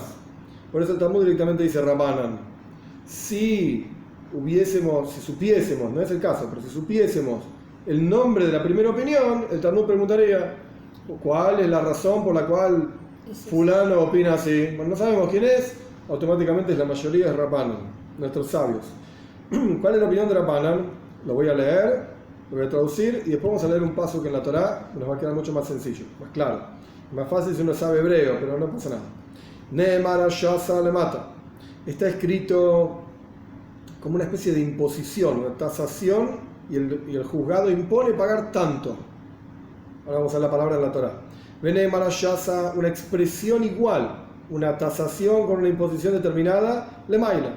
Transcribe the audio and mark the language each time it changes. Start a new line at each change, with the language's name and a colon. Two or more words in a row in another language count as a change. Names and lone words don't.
Spanish: Por eso el Talmud directamente dice Rabbanan. Si supiésemos, no es el caso, pero si supiésemos el nombre de la primera opinión, el Talmud preguntaría, ¿cuál es la razón por la cual fulano opina así? Bueno, no sabemos quién es, automáticamente es la mayoría, es Rabbanan, nuestros sabios. ¿Cuál es la opinión de Rabbanan? Lo voy a leer, lo voy a traducir y después vamos a leer un paso que en la Torá nos va a quedar mucho más sencillo, más claro. Más fácil si uno sabe hebreo, pero no pasa nada.
Hebrew: נאמר שסה למטה.
Spanish: Está escrito como una especie de imposición, una tasación, y el juzgado impone pagar tanto. Ahora vamos a la palabra en la Torá.
Hebrew: נאמר שסה,
Spanish: una expresión igual, una tasación con una imposición determinada, lemaila.